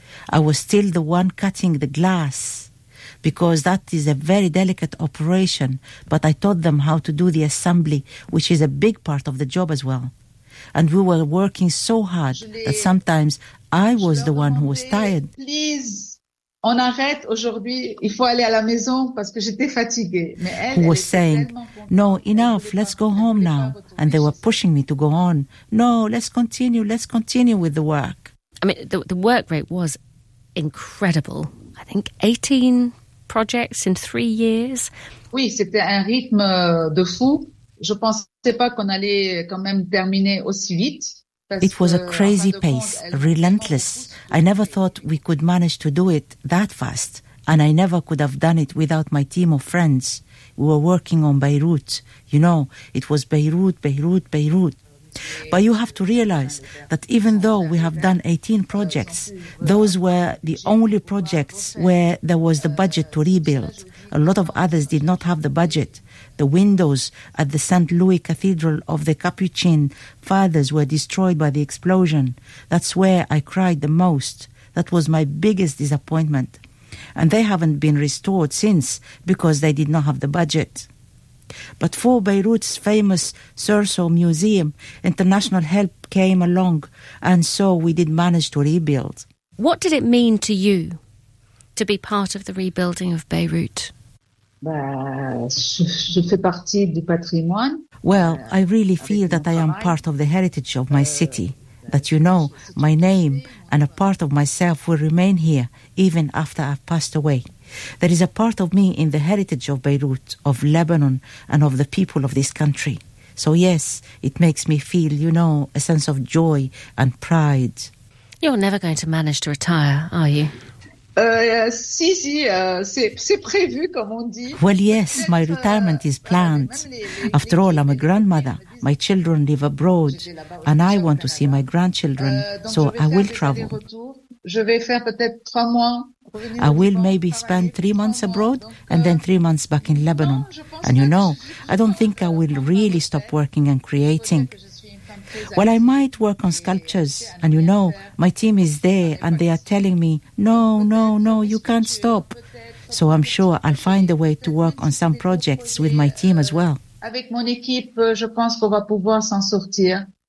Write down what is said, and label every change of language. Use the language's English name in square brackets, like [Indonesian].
[English] I was still the one cutting the glass, because that is a very delicate operation, but I taught them how to do the assembly, which is a big part of the job as well. And we were working so hard that sometimes I was the one who was tired. Please, [French] on arrête aujourd'hui. Il faut aller à la maison parce que j'étais fatiguée. Mais elle, [English] who was saying, no, enough, let's go home now. And they were pushing me to go on. No, let's continue with the work. I mean, the work rate was incredible. I think 18 projects in 3 years. [French] Oui, c'était un rythme de fou. Je pensais pas qu'on allait quand même terminer aussi vite. [English] It was a crazy pace, relentless. I never thought we could manage to do it that fast, and I never could have done it without my team of friends. We were working on Beirut. You know, it was Beirut, Beirut, Beirut. But you have to realize that even though we have done 18 projects, those were the only projects where there was the budget to rebuild. A lot of others did not have the budget. The windows at the St. Louis Cathedral of the Capuchin Fathers were destroyed by the explosion. That's where I cried the most. That was my biggest disappointment. And they haven't been restored since because they did not have the budget. But for Beirut's famous Sursaw Museum, international help came along, and so we did manage to rebuild. What did it mean to you to be part of the rebuilding of Beirut? [French] Je fais partie du patrimoine. [English] Well, I really feel that I am part of the heritage of my city, that, you know, my name and a part of myself will remain here even after I've passed away. There is a part of me in the heritage of Beirut, of Lebanon, and of the people of this country. So yes, it makes me feel, you know, a sense of joy and pride. You're never going to manage to retire, are you? [French] C'est prévu, comme on dit. [English] Well, yes, my retirement is planned. After all, I'm a grandmother. My children live abroad, and I want to see my grandchildren, so I will travel. [French] Je vais faire peut-être 3 mois. [English] I will maybe spend 3 months abroad and then 3 months back in Lebanon. And you know, I don't think I will really stop working and creating. Well, I might work on sculptures, and you know, my team is there and they are telling me, no, no, no, you can't stop. So I'm sure I'll find a way to work on some projects with my team as well. [French] Avec mon équipe, je pense qu'on va pouvoir s'en sortir.